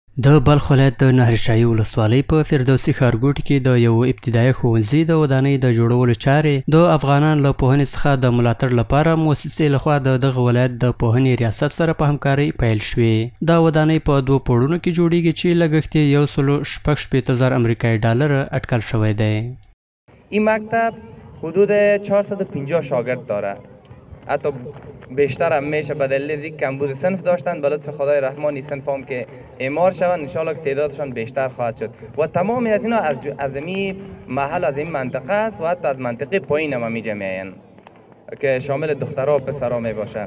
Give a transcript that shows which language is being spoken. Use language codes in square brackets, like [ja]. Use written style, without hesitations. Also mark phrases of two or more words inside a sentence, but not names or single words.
[ps] د بلخ ولایت د نهرشاهي ولسوالۍ په فردوسي ښارګوټي کې د یو ابتدایي ښوونځي د ودانۍ د جوړولو چارې د افغانانو له پوهنې څخه د ملاتړ لپاره مؤسسې لخوا د دغه ولایت د پوهنې ریاست سره په همکارۍ پیل شوې. دا ودانۍ په 2 پوړونو کې جوړیږي چې لګښت یې 1,60,000 امریکایي ډالر اټکل شوی دی. [fa] این مکتب حدود 450 شاگرد داره، حتی بیشتر هم میشه به دلیل از کمبود صنف داشتن. به لطف خدای رحمان این صنف هم که اعمار شوند انشالله که تعدادشان بیشتر خواهد شد و تمامی از اینا از این محل از این منطقه است و حتی از منطقه پایین هم میجه میاین که شامل دخترها و پسرها می باشه.